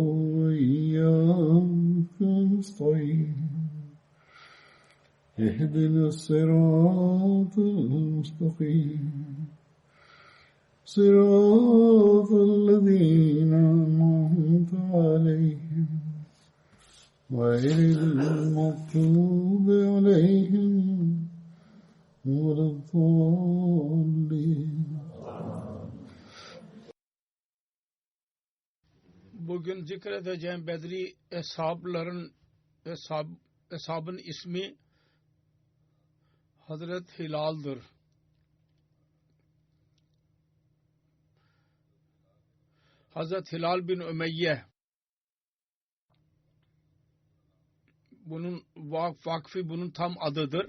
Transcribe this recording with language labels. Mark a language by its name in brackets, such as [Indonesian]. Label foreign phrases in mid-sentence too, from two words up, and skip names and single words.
[Arabic] وإياك نستعين اهدنا الصراط المستقيم صراط الذين أنعمت عليهم غير المغضوب عليهم ولا الضالين. [Turkish] Bugün zikredeceğim Bedri eshabın ismi Hazret Hilal'dır. Hazret Hilal bin Ümeyye, bunun vakfı bunun tam adıdır.